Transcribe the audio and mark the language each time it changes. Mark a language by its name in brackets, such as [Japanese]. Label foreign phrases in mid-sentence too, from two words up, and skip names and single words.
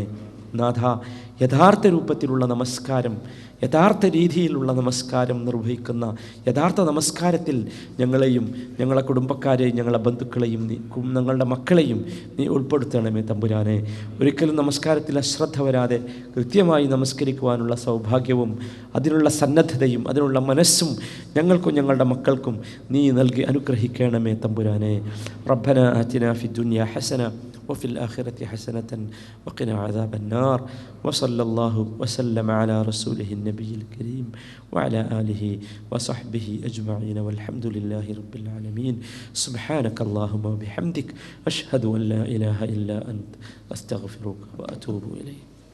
[Malayalam] നാഥ, യഥാർത്ഥ രൂപത്തിലുള്ള നമസ്കാരം, യഥാർത്ഥ രീതിയിലുള്ള നമസ്കാരം നിർവഹിക്കുന്ന യഥാർത്ഥ നമസ്കാരത്തിൽ ഞങ്ങളെയും ഞങ്ങളെ കുടുംബക്കാരെയും ഞങ്ങളെ ബന്ധുക്കളെയും ഞങ്ങളുടെ മക്കളെയും നീ ഉൾപ്പെടുത്തണമേ തമ്പുരാനെ. ഒരിക്കലും നമസ്കാരത്തിൽ അശ്രദ്ധ വരാതെ കൃത്യമായി നമസ്കരിക്കുവാനുള്ള സൗഭാഗ്യവും അതിനുള്ള സന്നദ്ധതയും അതിനുള്ള മനസ്സും ഞങ്ങൾക്കും ഞങ്ങളുടെ മക്കൾക്കും നീ നൽകി അനുഗ്രഹിക്കണമേ തമ്പുരാനെ. [Arabic] ربنا آتنا في الدنيا حسنة وفي الآخرة حسنة وقنا عذاب النار وصلى الله وسلم على رسوله النبي الكريم وعلى آله وصحبه أجمعين والحمد لله رب العالمين. سبحانك اللهم وبحمدك أشهد أن لا إله إلا أنت أستغفرك وأتوب إليك.